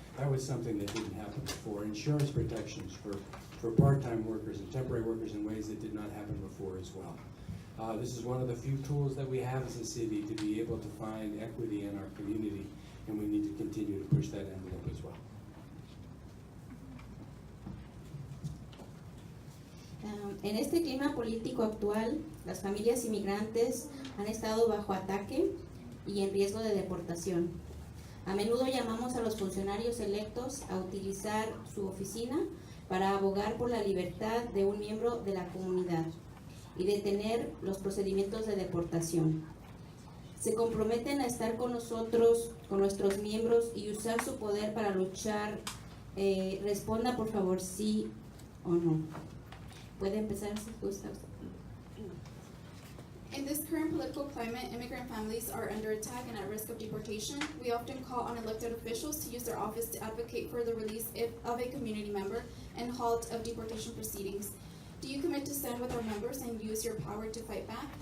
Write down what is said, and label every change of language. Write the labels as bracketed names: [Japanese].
[English] That was something that didn't happen before. Insurance protections for part-time workers and temporary workers in ways that did not happen before as well. This is one of the few tools that we have as a city to be able to find equity in our community, and we need to continue to push that envelope as well. [Spanish] En este clima político actual, las familias inmigrantes han estado bajo ataque y en riesgo de deportación. A menudo llamamos a los funcionarios electos a utilizar su oficina para abogar por la libertad de un miembro de la comunidad y detener los procedimientos de deportación. Se comprometen a estar con nosotros, con nuestros miembros y usar su poder para luchar. Responda por favor sí o no. Puede empezar si gusta. [English] In this current political climate, immigrant families are under attack and at risk of deportation. We often call on elected officials to use their office to advocate for the release of a community member and halt of deportation proceedings. Do you commit to stand with our members and use your power to fight back?